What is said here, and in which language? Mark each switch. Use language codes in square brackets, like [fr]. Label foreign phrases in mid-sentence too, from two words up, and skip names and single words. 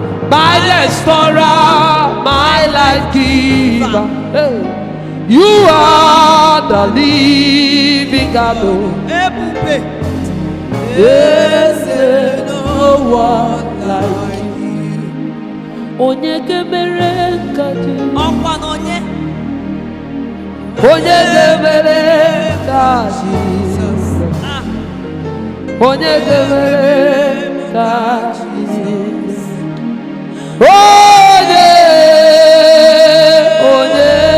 [en] My restorer, my life giver. Hey. You are the living God, oh. Ebube. Yes, no one like you. [ig] Onye ga-emere ka Jizọs? Ọkwa na onye? Onye ga-emere ka Jizọs? Ah. Onye ga-emere ka Jizọs? Onye, onye,